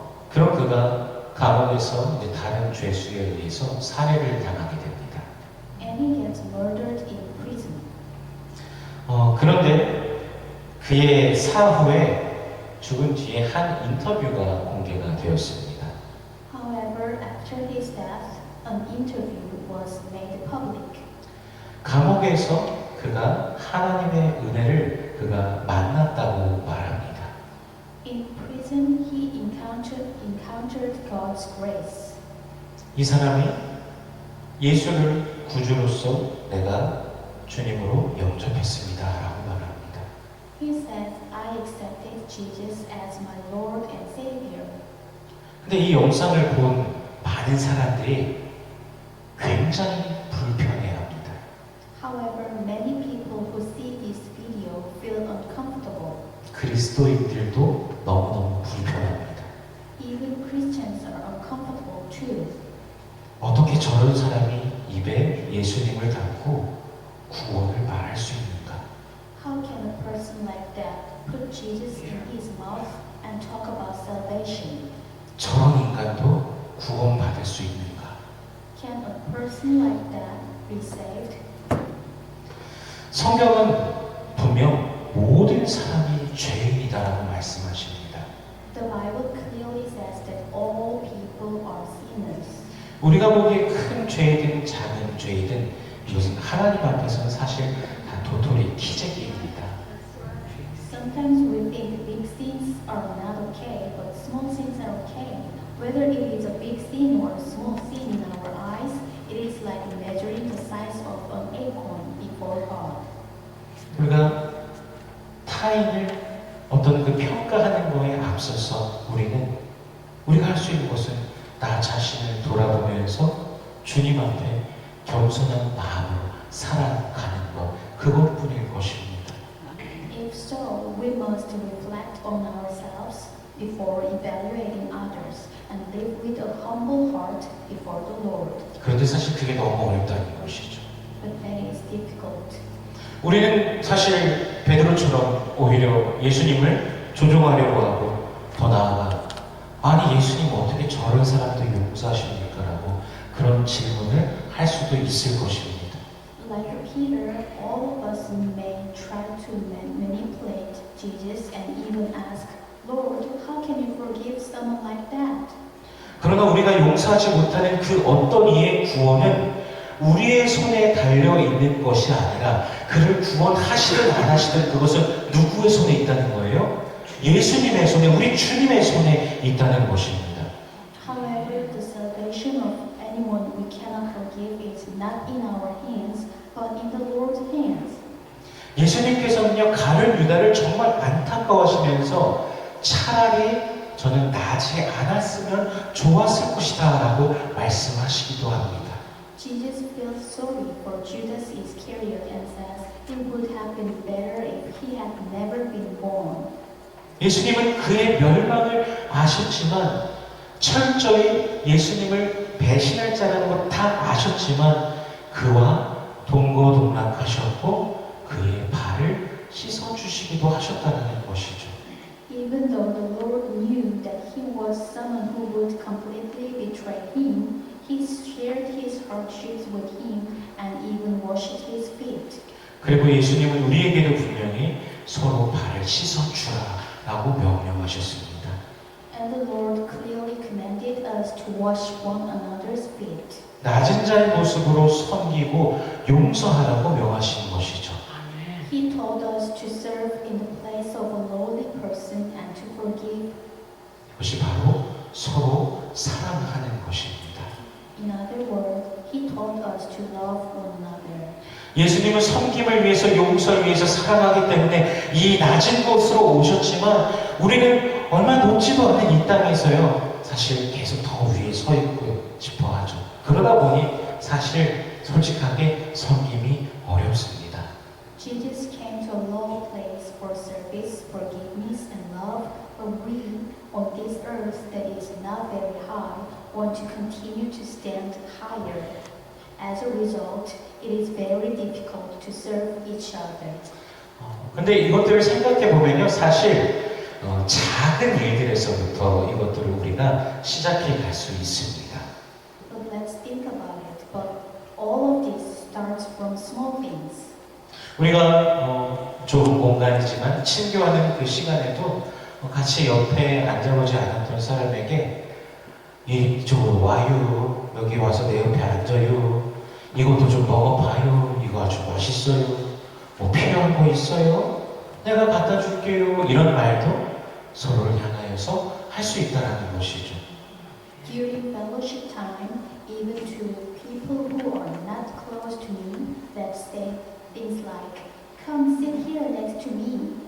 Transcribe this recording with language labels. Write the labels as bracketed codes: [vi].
[ko] 그런 그가 감옥에서 이제 다른 죄수에 의해서 살해를 당하게 됩니다. [en] And he gets murdered in prison. [ko] 그런데 그의 사후에 죽은 뒤에 한 인터뷰가 공개가 되었습니다. [en] However, after his death, an interview was made public. [ko] 감옥에서 그가 하나님의 은혜를 그가 만났다고 말합니다. [en] In prison, he encountered God's grace. [ko] 이 사람이 예수를 구주로서 내가 주님으로 영접했습니다 라고 말합니다. [en] He said, I accepted Jesus as my Lord and Savior. [ko] 근데 이 영상을 본 많은 사람들이 굉장히 불편해합니다. [en] However, many people who see this video feel uncomfortable. [ko] 그리스도인들도 너무너무 불편합니다. [en] Even Christians are uncomfortable too. [ko] 어떻게 저런 사람이 입에 예수님을 담고 구원을 말할 수 있는가? [en] How can a person like that put Jesus in his mouth and talk about salvation? [ko] 저런 인간도 구원받을 수 있는가? [en] Can a person like that be saved? [ko] 성경은 분명 모든 사람이 죄인이다라고 말씀하십니다. [en] The Bible clearly says that all people are sinners. [ko] 우리가 보기에 큰 죄이든 작은 죄이든 이것은 하나님 앞에서는 사실 다 도토리 키재기입니다. [en] Sometimes we think big sins are not okay, but small sins are okay. Whether it is a big sin or a small sin in our eyes, it is like measuring the size of an acorn before God. [ko] 우리가 타인을 어떤 그 평가하는 거에 앞서서 우리가 할 수 있는 것은 나 자신을 돌아보면서 주님 앞에 겸손한 마음으로 살아가는 것, 그것뿐일 것입니다. [en] If so, we must reflect on ourselves before evaluating others and live with a humble heart before the Lord. [ko] 그런데 사실 그게 너무 어렵다는 것이죠. [en] But that is difficult. [ko] 우리는 사실 베드로처럼 오히려 예수님을 조종하려고 하고 더 나아가 아니 예수님 어떻게 저런 사람도 용서하십니까? 라고 그런 질문을 할 수도 있을 것입니다. [en] Like Peter, all of us may try to manipulate Jesus and even ask, Lord, how can you forgive someone like that? [ko] 그러나 우리가 용서하지 못하는 그 어떤 이의 구원은 우리의 손에 달려 있는 것이 아니라 그를 구원하시든 안 하시든 그것은 누구의 손에 있다는 거예요? 예수님의 손에, 우리 주님의 손에 있다는 것입니다. [en] However, the salvation of anyone we cannot forgive is not in our hands, but in the Lord's hands. [ko] 예수님께서는요, 가룟 유다를 정말 안타까워하시면서 차라리 저는 나지 않았으면 좋았을 것이다 라고 말씀하시기도 합니다. [en] Jesus feels sorry for Judas Iscariot and says it would have been better if he had never been born. [ko] 예수님은 그의 멸망을 아셨지만 철저히 예수님을 배신할 자라는 걸 다 아셨지만 그와 동거동락하셨고 그의 발을 씻어주시기도 하셨다는 것이죠. [en] Even though the Lord knew that he was someone who would completely betray him, he shared his hardships with him and even washed his feet. [ko] 그리고 예수님은 우리에게도 분명히 서로 발을 씻어주라라고 명령하셨습니다. [en] And the Lord clearly commanded us to wash one another's feet. [ko] 낮은 자의 모습으로 섬기고 용서하라고 명하신 것이죠. [en] He told us to serve in the place of a lowly person and to forgive. [ko] 그것이 바로 서로 사랑하는 것입니다. [en] In other words, he told us to love one another. [ko] 예수님은 섬김을 위해서 용서를 위해서 사랑하기 때문에 이 낮은 곳으로 오셨지만 우리는 얼마 높지도 않은 이 땅에서요 사실 계속 더 위에 서 있고 싶어 하죠. 그러다 보니 사실 솔직하게 섬김이 어렵습니다. [en] Jesus came to a low place for service, forgiveness, and love, but we, on this earth that is not very high, want to continue to stand higher. As a result, it is very difficult to serve each other. [ko] 근데 이것들을 생각해 보면요, 사실 작은 일들에서부터 이것들을 우리가 시작해 갈 수 있습니다. [en] But let's think about it. But all of this starts from small things. [ko] 우리가 좁은 공간이지만 친교하는 그 시간에도 같이 옆에 앉아보지 않았던 사람에게 이쪽으로 와요. 여기 와서 내 옆에 앉아요. 이것도 좀 먹어봐요. 이거 아주 맛있어요. 뭐 필요한 거 있어요? 내가 갖다 줄게요. 이런 말도 서로를 향하여서 할 수 있다는 것이죠. [en] During fellowship time, even to people who are not close to me, that say things like, "Come sit here next to me.